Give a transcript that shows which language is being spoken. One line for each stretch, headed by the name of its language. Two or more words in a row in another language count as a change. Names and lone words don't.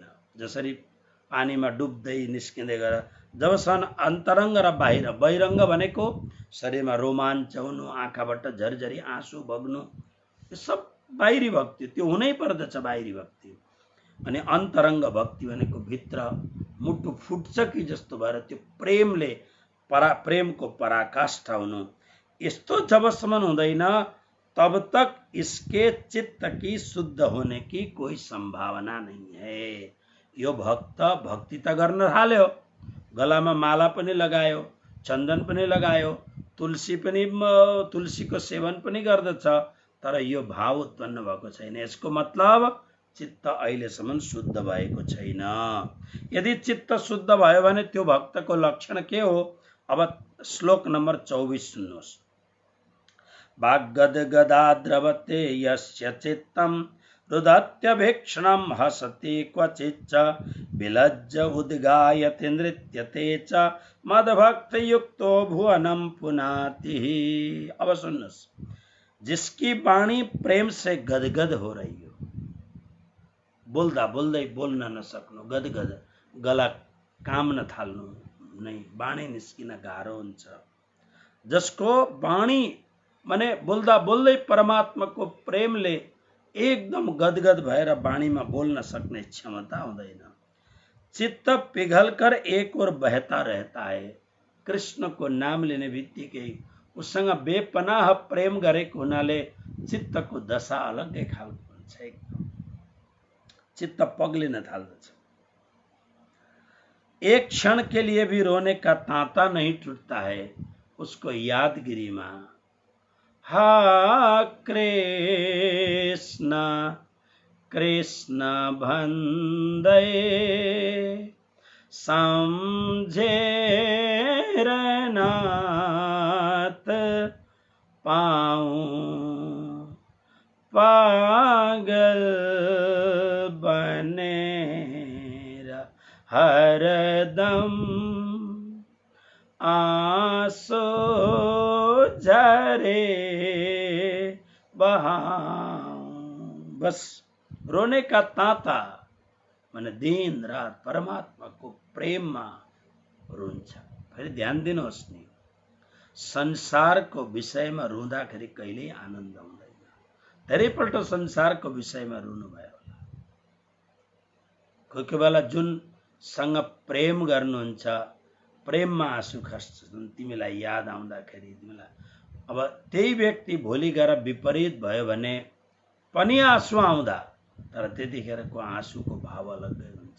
Nepali: जसरी पानीमा डुब्दै निस्किँदै गएर जबसम्म अन्तरङ्ग र बाहिर, बहिरङ्ग भनेको शरीरमा रोमाञ्च हुनु, आँखाबाट झरझरी आँसु बग्नु, यो सब बाहिरी भक्ति, त्यो हुनै पर्दछ बाहिरी भक्ति। अनि अन्तरङ्ग भक्ति भनेको भित्र मुटु फुट्छ कि जस्तो भएर त्यो प्रेमले प्रेमको पराकाष्ठा हुनु, यस्तो जबसम्म हुँदैन
Hindi: तब तक इसके चित्त की शुद्ध होने की कोई संभावना नहीं है।
Nepali: यो भक्त भक्ति त गर्न थाल्यो, गलामा माला पनि लगायो, चन्दन पनि लगायो, तुलसीको सेवन पनि गर्दछ, तर यो भाव उत्पन्न भएको छैन। यसको मतलब चित्त अहिलेसम्म शुद्ध भएको छैन। यदि चित्त शुद्ध भयो भने त्यो भक्तको लक्षण के हो? अब श्लोक नम्बर 24 सुन्नुहोस्।
Sanskrit: वाग्गदगदा द्रवते यस्य चित्तं रुदत्यभीक्षणं हसति क्वचिच्च विलज्ज उद्गायति नृत्यते च मदभक्तयुक्तो भुवनं पुनाति।
Nepali: अब सुन्नुहोस्,
Hindi: जिसकी वाणी प्रेम से गदगद हो रही हो,
Nepali: बोल्दा बोल्दै बोल्न नसक्नु, गदगद, गला काम्न थाल्नु, नै वाणी निस्किन गाह्रो हुन्छ। जसको वाणी माने बोल्दा बोल्दै परमात्माको प्रेमले एकदम गदगद भएर वाणीमा बोल्न सक्ने क्षमता हुँदैन।
Hindi: चित्त पिघलकर एक ओर बहता रहता है।
Nepali: कृष्णको नाम लिने बित्तिकै उसँग बेपनाह प्रेम गरेको हुनाले चित्तको दशा अलग्गै खालको हुन्छ। एकदम चित्त पग्लिन थाल्दछ।
Hindi: एक क्षण के लिए भी रोने का तांता नहीं टूटता है।
Nepali: उसको यादगिरीमा हा कृष्ण कृष्ण भन्दै सम्झेर नाथ पाऊँ पागल बनेर हरदम आंसू झरे बहाऊं।
Hindi: बस रोने का ताता मैंने दिन रात परमात्मा को प्रेम में रुन्छ।
Nepali: फेरि ध्यान दिनुहोस् नि, संसारको विषयमा रुँदाखेरि कहिल्यै आनन्द हुँदैन। धेरैपल्ट संसारको विषयमा रुनु भयो होला। कोही कोही बेला जुनसँग प्रेम गर्नुहुन्छ, प्रेममा आँसु खस्छन्, तिमीलाई याद आउँदाखेरि तिमीलाई अब त्यही व्यक्ति भोलि गएर विपरीत भयो भने पनि आँसु आउँदा, तर त्यतिखेरको आँसुको भाव अलग्गै हुन्छ।